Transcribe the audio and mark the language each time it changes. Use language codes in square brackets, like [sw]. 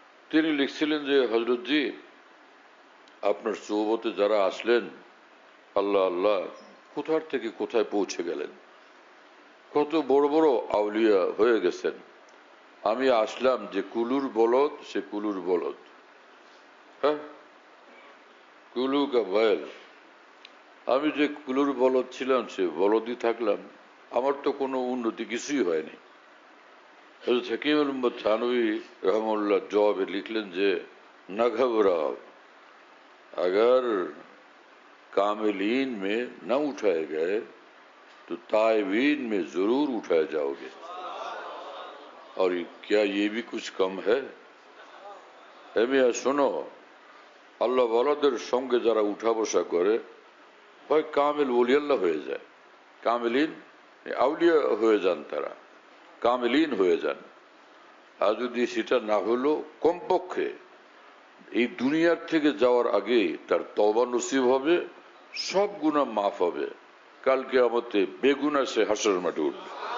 [bn] তিনি লিখছিলেন যে হযরতজি, আপনার সোহবতে যারা আসলেন, আল্লাহ আল্লাহ কোথার থেকে কোথায় পৌঁছে গেলেন, কত বড় বড় আউলিয়া হয়ে গেছেন। আমি আসলাম যে কুলুর বলদ, সে কুলুর বলদ, হ্যাঁ, [hi] কুলু কা বয়ল। [bn] আমি যে কুলুর বলদ ছিলাম সে বলদই থাকলাম, আমার তো কোনো উন্নতি কিছুই হয়নি। হযরত হাকিমুল উম্মত থানভী रहमतुल्लाह জবাবে লিখলেন যে না [hi] घबराओ, अगर कामिलीन में न उठाए गए तो ताइबीन में जरूर उठाए जाओगे। और क्या ये भी कुछ कम है? [bn] মিয়া শোনো, আল্লাহ ওয়ালাদের সঙ্গে যারা উঠা বসা করে হয় কামিল ওলিয়াল্লাহ হয়ে যায়, কামিলিন আউলিয়া হয়ে যান, তারা কামিলিন হয়ে যান। আর যদি সেটা না হলো, কমপক্ষে এই দুনিয়ার থেকে যাওয়ার আগে তার তওবা নসিব হবে, সব গুনাহ মাফ হবে, কাল কিয়ামতে বেগুনা সে হাসরের মাঠে উঠবে।